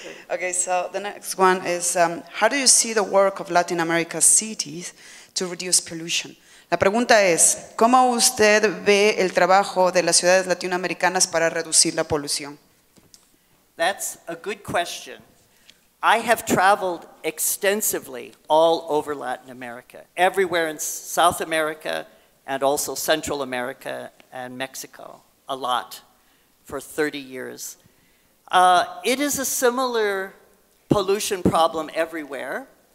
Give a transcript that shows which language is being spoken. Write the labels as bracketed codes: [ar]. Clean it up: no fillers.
[en] Okay, so the next one is, how do you see the work of Latin America's cities to reduce pollution? [es] La pregunta es, ¿cómo usted ve el trabajo de las ciudades latinoamericanas para reducir la polución? [en] That's a good question. I have traveled extensively all over Latin America, everywhere in South America and also Central America and Mexico, a lot, for 30 years. It is a similar pollution problem everywhere.